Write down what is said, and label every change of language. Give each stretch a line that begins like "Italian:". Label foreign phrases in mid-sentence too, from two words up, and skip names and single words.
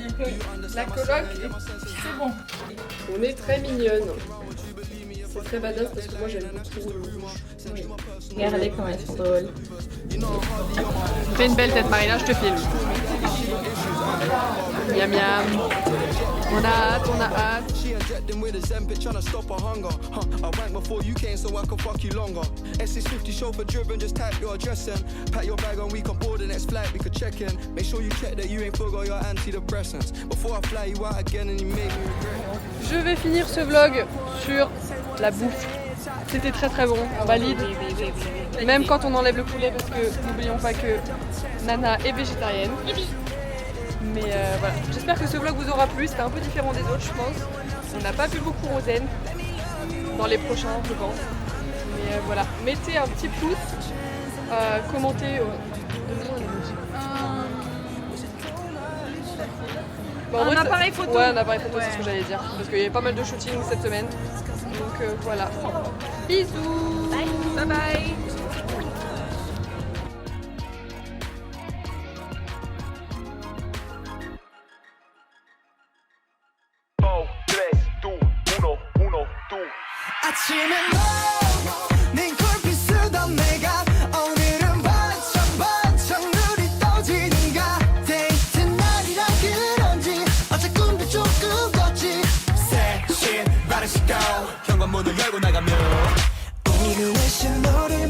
French: La coloc, c'est bon. On est très mignonne. C'est très badass parce que moi j'aime beaucoup le rouge. Regardez comment elle est drôle. Fais une belle tête Marina, je te filme. Miam miam. On a hâte, on a hâte.
English: With a Zempic trying to stop her hunger. I went before you came so I could fuck you longer. S650 chauffeur driven, just type your address in. Pack your bag on, we can board the next flight, we could check in. Make sure you check that you ain't forgot your antidepressants. Before I fly you out again and you make me regret.
French: Je vais finir ce vlog sur la bouffe. C'était très très bon, on valide. Même quand on enlève le poulet parce que n'oublions pas que Nana est végétarienne. Mais voilà, j'espère que ce vlog vous aura plu, c'était un peu différent des autres je pense. On n'a pas vu beaucoup Rosen dans les prochains je pense. Mais voilà, mettez un petit pouce, commentez. Bon, Un appareil photo. Ouais, un appareil photo, c'est ce que j'allais dire. Parce qu'il y avait pas mal de shooting cette semaine. Donc voilà. Bisous.
English: Bye bye.
Korean: 아침에 너네 굴빛 쓰던 내가 오늘은 반짝반짝 눈이 떠지는가 데이트 날이라 그런지 어제 꿈도 조금 꿨지 새신 바른 시간 현관문을 열고 나가면 오늘의 신호